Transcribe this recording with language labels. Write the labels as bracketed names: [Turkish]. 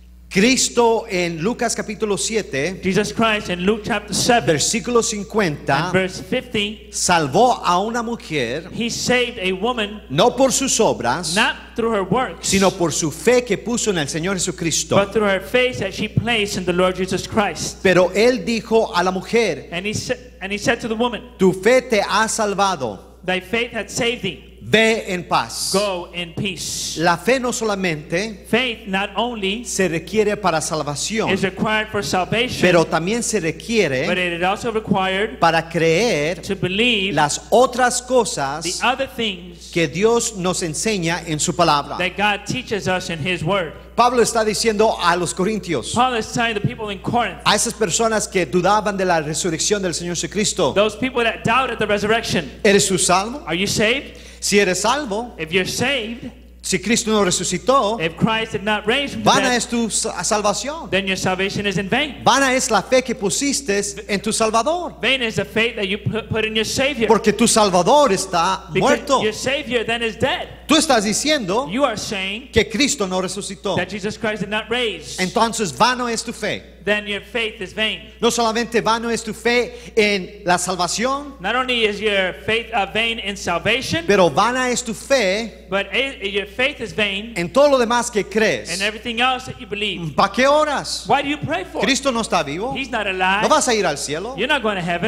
[Spanish] Cristo en Lucas capítulo 7, [English] Jesus Christ in Luke chapter 7 [Spanish] versículo [English] and [Spanish] 50, [English] verse 50, [Spanish] salvó a una mujer [English] he saved a woman [Spanish] no por sus obras, [English] not through her works, [Spanish] sino por su fe que puso en el Señor Jesucristo. [English] but through her faith that she placed in the Lord Jesus Christ. [Spanish] Pero él dijo a la mujer, [English] And he said to the woman, [Spanish] tu fe te ha salvado, [English] thy faith hath saved thee. [Spanish] ve en paz. [English] Go in peace. [Spanish] La fe no solamente [English] Faith not only [Spanish] se requiere para salvación, [English] is required for salvation, [Spanish] pero también se [English] but [Spanish] requiere [English] it is also required [Spanish] para creer [English] to believe [Spanish] las otras [English] the [Spanish] cosas [English] other things [Spanish] que Dios nos enseña en su palabra. [English] that God teaches us in His Word. [Spanish] Pablo está diciendo a los corintios, [English] Paul is telling the people in Corinth, [Spanish] a esas personas que dudaban de la resurrección del Señor Jesucristo, [English] those people that doubted the resurrection, [Spanish] ¿eres tú salvo? [English] are you saved? [Spanish] Si eres salvo, [English] If you're saved, [Spanish] Si Cristo no resucitó, [English] If Christ did not raise from the [Spanish] vana [English] dead, [Spanish] es tu salvación. [English] then your salvation is in vain. [Spanish] Vana es la fe que pusiste en tu Salvador. [English] Vain is the faith that you put in your Savior. [Spanish] Porque tu Salvador está [English] Because [Spanish] muerto. [English] your Savior then is dead. [Spanish] Tú estás diciendo [English] You are saying [Spanish] que Cristo no resucitó. [English] that Jesus Christ did not raise. [Spanish] Entonces vano es tu fe. [English] Then your faith is vain. [Spanish] No solamente vano es tu fe en la salvación, [English] Not only is your faith vain in salvation, [Spanish] pero vana es tu fe [English] but your faith is vain [Spanish] en todo lo demás que [English] in [Spanish] crees. [English] everything else that you believe. [Spanish] ¿Para qué oras? [English] Why do you pray for? [Spanish] Cristo no está vivo. [English] He's not [Spanish] No [English] alive. [Spanish] vas a ir al cielo. [English] You're not going to heaven.